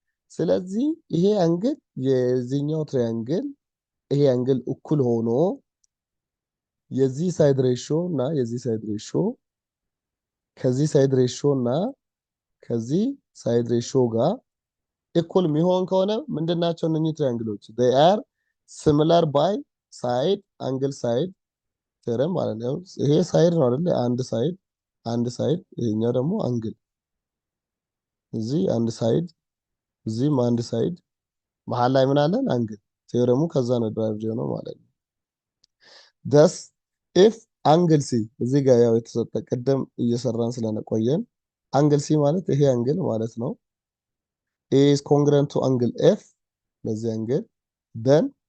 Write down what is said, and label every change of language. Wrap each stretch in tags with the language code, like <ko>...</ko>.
<am>ስለዚህ ይሄ አንግል የዚህኛው ትሪያንግል ይሄ አንግል እኩል ሆኖ የዚህ ሳይድ ሬሾ እና የዚህ ሳይድ ሬሾ ከዚህ ሳይድ ሬሾ እና ከዚህ ሳይድ ሬሾ ጋር እኩል የሚሆን ከሆነ ምንድናቸው እነኚህ ትሪያንግሎች?</am> <en>they are similar by side angle side theorem</en> <am>ማለት ነው። ይሄ ሳይድ ነው አይደል? አንድ ሳይድ ይሄኛው ደግሞ አንግል። እዚህ አንድ ሳይድ እዚህም አንድ ሳይድ መሃል ላይ ምን አለን? አንግል። ቴዎረሙ ከዛ ነው ድራይቭድ የሆነው ማለት ነው።</am> <en>thus if</en> <am>አንግል ሲ እዚህ ጋር ያው የተሰጠ ቅድም እየሰራን ስለነቆየን አንግል ሲ ማለት ይሄ አንግል ማለት ነው</am> <en>is congruent to angle F</en> <am>በዚህ አንግል</am> <en>then</en>